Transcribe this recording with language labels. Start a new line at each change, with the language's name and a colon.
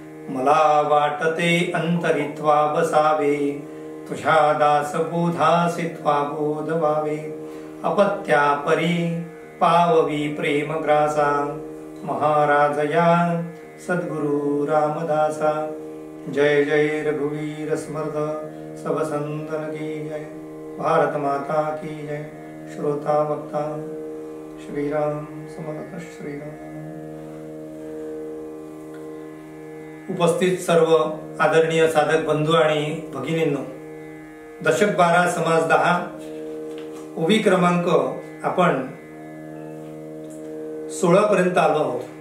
Marathi: मला वाटते अंतरित्वा बसावे, तुझ्या दासबोधासित्वा बोध व्हावे, अपत्या परी पाववी प्रेम ग्रासा, महाराज या सद्गुरु रामदासा।
Hindi: जय जय रघुवीर समर्थ सब संतन की जय, भारत माता की जय।
Marathi: श्रोता वक्ता श्रीराम समर्थ श्रीराम। उपस्थित सर्व आदरणीय साधक बंधू आणि भगिनींनो, दशक 12 समाज 10 ओवी क्रमांक आपण 16 पर्यंत आलो आहोत।